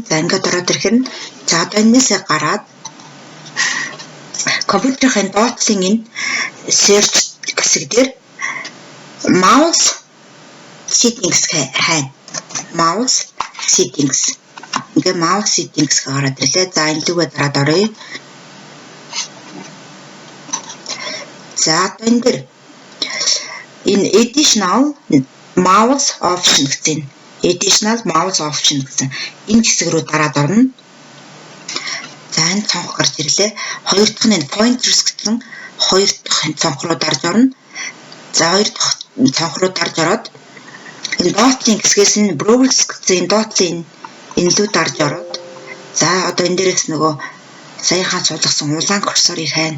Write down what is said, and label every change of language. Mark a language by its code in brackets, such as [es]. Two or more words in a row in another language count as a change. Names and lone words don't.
[mn] За ингээд ороод ирэхээр за одоо энээсээ гараад компьютерийн доотлын энэ search хэсэг дээр [en] mouse settings [mn] хайна. [en] Mouse settings. [mn] Ингээ [en] mouse settings [mn] гараад ирлээ. За энэ лүгээ дараад оръё. За энэ дээр энэ [en] additional mouse option [mn] гэсэн. [en] Additional mouse option [mn] гэсэн энэ хэсэг рүү дараад орно. За энэ цонх гарч ирлээ. Хоёр дахь нь pointers гэсэн хоёр дахь цонх руу дарж орно. За хоёр дахь цонх руу дарж ороод энэ dot-ийн хэсгээс энэ browse гэсэн энэ dot-ийн энэ лүү дарж ороод за одоо энэ дээрээс нөгөө саяхан суулгасан улаан курсорыг хайна.